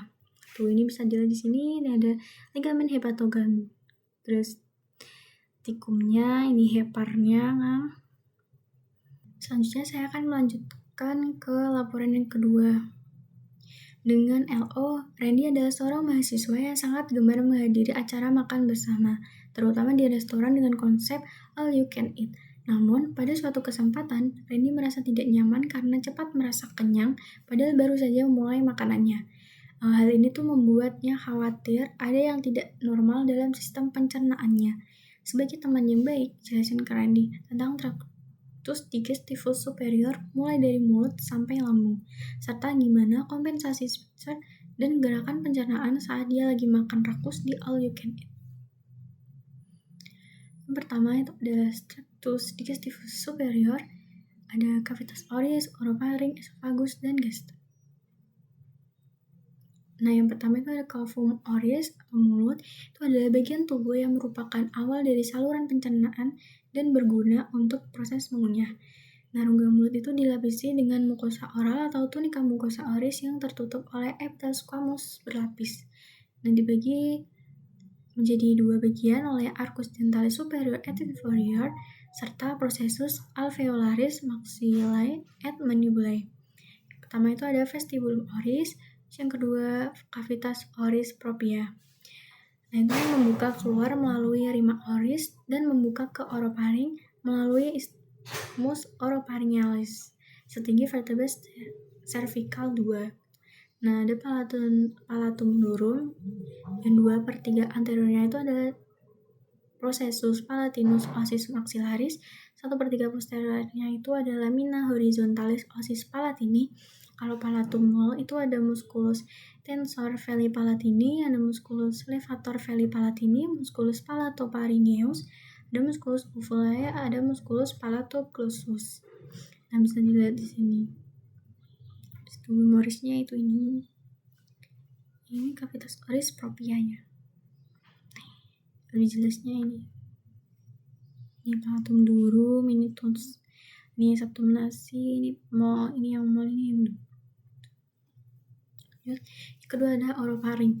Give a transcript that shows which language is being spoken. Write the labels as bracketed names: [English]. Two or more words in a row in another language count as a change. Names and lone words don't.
[Indonesian] Tuh, ini bisa dilihat di sini, ini ada ligamen hepatogastrosticumnya, ini heparnya. Nah. Selanjutnya saya akan melanjutkan ke laporan yang kedua. Dengan LO, Randy adalah seorang mahasiswa yang sangat gemar menghadiri acara makan bersama, terutama di restoran dengan konsep [English] all you can eat. [Indonesian] Namun, pada suatu kesempatan, Randy merasa tidak nyaman karena cepat merasa kenyang, padahal baru saja memulai makanannya. Hal ini tuh membuatnya khawatir ada yang tidak normal dalam sistem pencernaannya. Sebagai teman yang baik, jelasin ke Randy tentang traktus digestivus superior mulai dari mulut sampai lambung, serta gimana kompensasi sphincter dan gerakan pencernaan saat dia lagi makan rakus di [English] all you can eat. [Indonesian] Yang pertama itu ada traktus digestivus superior, ada cavitas oris, orofaring, esophagus, dan gaster. Nah, yang pertama itu ada cavum oris atau mulut. Itu adalah bagian tubuh yang merupakan awal dari saluran pencernaan dan berguna untuk proses mengunyah. Nah, rongga mulut itu dilapisi dengan mukosa oral atau tunika mukosa oris yang tertutup oleh epitel squamous berlapis. Nah, dibagi menjadi 2 bagian oleh arcus dentalis superior et inferior serta processus alveolaris maxillae et mandibulae. Pertama itu ada vestibulum oris, yang kedua cavitas oris propria. Nah, itu membuka keluar melalui rima oris dan membuka ke orofaring melalui isthmus oropharyngealis setinggi vertebra cervical 2. Nah, ada palatum durum, yang 2/3 anteriornya itu adalah processus palatinus osis maxillaris, 1/3 posteriornya itu adalah lamina horizontalis osis palatini. Kalau palatum mol itu ada musculus tensor veli palatini, ada musculus levator veli palatini, musculus palatopharyngeus, ada musculus uvulae, ada musculus palatoglossus. Nah, bisa dilihat di sini. Humerusnya itu ini cavitas oris proprianya. Lebih jelasnya ini palatum durum, ini tons, ini septum nasi, ini mol, ini yang mol, ini yang yang kedua ada orofaring.